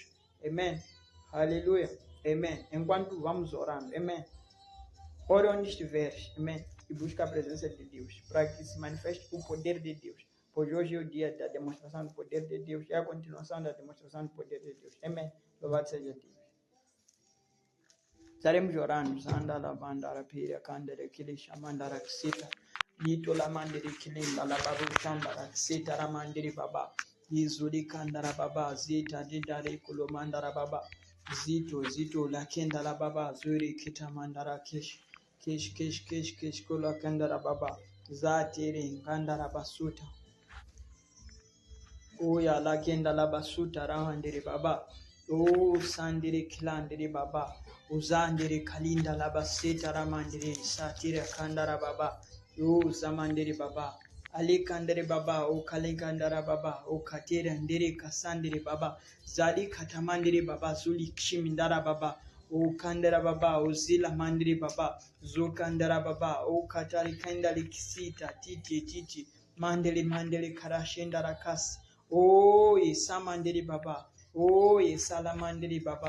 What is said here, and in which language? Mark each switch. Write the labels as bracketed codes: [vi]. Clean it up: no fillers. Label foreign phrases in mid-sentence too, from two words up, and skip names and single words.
[pt] Amém. Aleluia. Amém. Enquanto vamos orando. Amém. Ore onde estiveres. Amém. E busca a presença de Deus. Para que se manifeste o poder de Deus. Pois hoje é o dia da demonstração do poder de Deus. É a continuação da demonstração do poder de Deus. Amém. Louvado seja Deus. Estaremos orando. Sandala bandara pira kandere kile shamandara kisita. Lito la mandiri kilinda la baru shandara seta la mandiri baba. Izuli kandara baba zita didare kulo mandara baba. Zito la kenda la baba zuri kita mandara kesh kula kandara baba. Zatiri kandara basuta. Oya la kenda la basuta rahandiri baba. O sandiri kilandiri baba. Uzandiri kalinda la baseta ramandiri satira kandara baba. O zamandiri baba. Ali kandere baba. O kalikandara baba. O katira ndiri kasandiri baba. Zali katamandiri baba. Zuli kshimindara baba. O kandara baba. O zila mandiri baba. Zo kandara baba. O katari kandali kisita titi. Mandeli karashendara kas. Oh, Yesamandiri Baba. Oh, Yesalamandiri Baba.